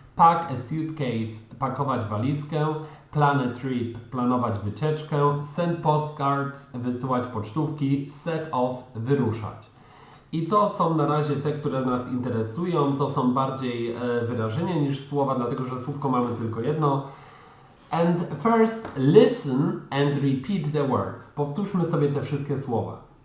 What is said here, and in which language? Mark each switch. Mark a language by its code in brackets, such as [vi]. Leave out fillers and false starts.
[en] Pack a suitcase, [pl] pakować walizkę. [en] Plan a trip, [pl] planować wycieczkę. [en] Send postcards, [pl] wysyłać pocztówki. [en] Set off, [pl] wyruszać. I to są na razie te, które nas interesują. To są bardziej wyrażenia niż słowa, dlatego że słówko mamy tylko jedno. [en] And first, listen and repeat the words. [pl] Powtórzmy sobie te wszystkie słowa.